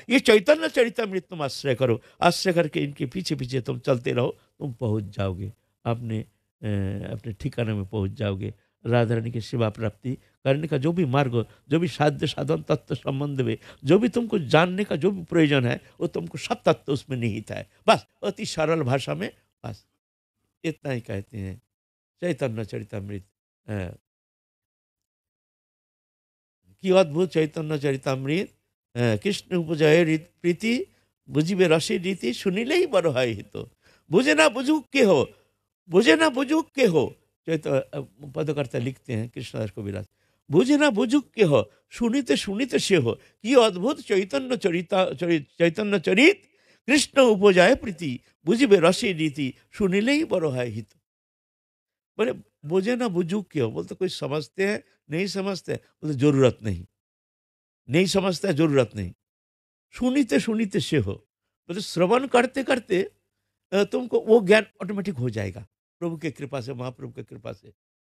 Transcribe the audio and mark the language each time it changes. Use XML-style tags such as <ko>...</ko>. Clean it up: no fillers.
<hi>ये चैतन्य चरितमृत तुम आश्रय करो, आश्रय करके इनके पीछे पीछे तुम चलते रहो, तुम पहुंच जाओगे अपने अपने ठिकाने में पहुंच जाओगे। राधा रानी की सेवा प्राप्ति करने का जो भी मार्ग, जो भी साध्य साधन तत्व संबंध में, जो भी तुमको जानने का जो भी प्रयोजन है, वो तुमको सब तत्व उसमें निहित है। बस अति सरल भाषा में बस इतना ही कहते हैं चैतन्य चरितमृत।</hi> <bn>अ, কি অদ্ভুত চৈতন্য চরিতামৃত, কৃষ্ণ উপজয় প্রীতি, বুঝিবে রসের রীতি, শুনিলেই বড় হয় হিত। বুঝে না বুঝুক কেহ, বুঝে না বুঝুক কেহ, চৈত পদকর্তা লিখতে</bn> <hi>हैं कृष्णदास कविराज।</hi> <bn>বুঝে না বুঝুক কেহ, শুনিতে শুনিতে সেহ, কি অদ্ভুত চৈতন্য চৈতন্য চরিত, কৃষ্ণ উপজয় প্রীতি, বুঝিবে রসের রীতি, শুনিলেই বড় হয় হিত।</bn> <hi>बोले बुझे ना बुझुक क्यों, बोलते कोई समझते हैं, नहीं समझते हैं? बोले जरूरत नहीं, नहीं समझता है, जरूरत नहीं, सुनीते सुनीते से हो। बोले श्रवण करते करते तुमको वो ज्ञान ऑटोमेटिक हो जाएगा, प्रभु के कृपा से, महाप्रभु के कृपा से।</hi>